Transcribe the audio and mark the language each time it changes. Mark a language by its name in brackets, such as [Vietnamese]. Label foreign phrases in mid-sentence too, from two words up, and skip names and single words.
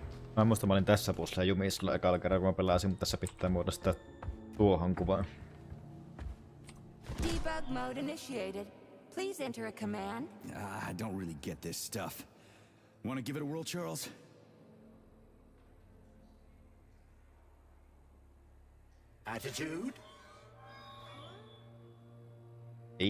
[Finnish] Mä muistan, mä olin tässä pussilla jumissa ekalla kerralla, kun mä pelasin, mutta tässä pitää muodostaa tuohon kuvaan. [English] Debug mode initiated. Please enter a command. I don't really get this stuff. Want to give it a whirl, Charles? Attitude? [Finnish] Ei.